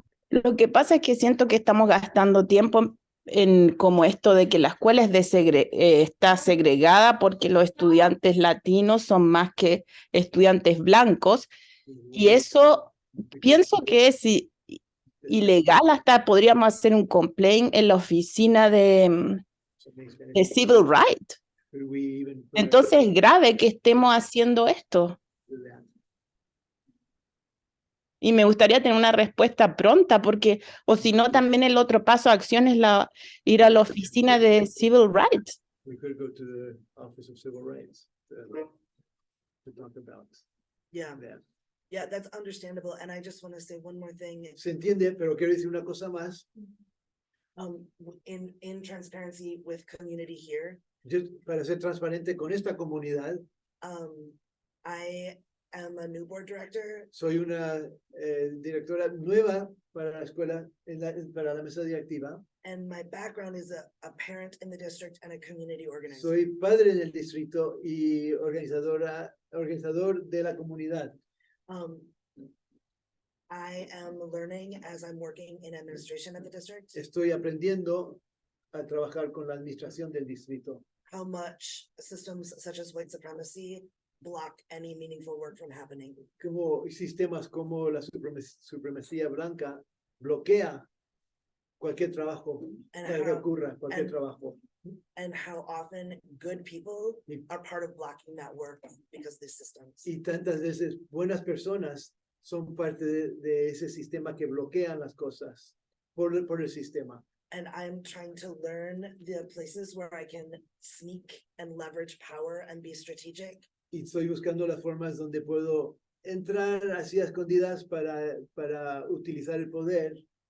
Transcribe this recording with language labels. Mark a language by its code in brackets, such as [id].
[es] Lo que pasa es que siento que estamos gastando tiempo en como esto de que la escuela es está segregada porque los estudiantes latinos son más que estudiantes blancos y eso pienso que es ilegal, hasta podríamos hacer un complaint en la oficina de Civil Rights. Entonces es grave que estemos haciendo esto. Y me gustaría tener una respuesta pronta, porque, o si no, también el otro paso de acción es ir a la oficina de Civil Rights. [en] We could go to the Office of Civil Rights to talk about that. Yeah, that's understandable. And I just want to say one more thing. [es] Se entiende, pero quiero decir una cosa más. [en] In transparency with community here, [es] Para ser transparente con esta comunidad, [en] I am a new board director. [es] soy una directora nueva para la escuela, para la mesa directiva. [en] And my background is a parent in the district and a community organizer. [es] Soy padre del distrito y organizador de la comunidad. [en] I am learning as I'm working in administration at the district. [es] Estoy aprendiendo a trabajar con la administración del distrito. [en] How much systems such as white supremacy block any meaningful work from happening. [es] Como sistemas como la supremacía blanca bloquea cualquier trabajo que ocurra, cualquier trabajo. [en] And how often good people are part of blocking that work because of these systems. [es] Y tantas veces buenas personas son parte de ese sistema que bloquean las cosas por el sistema. [en] And I'm trying to learn the places where I can sneak and leverage power and be strategic. [es] Y estoy buscando las formas donde puedo entrar así a escondidas para utilizar el poder.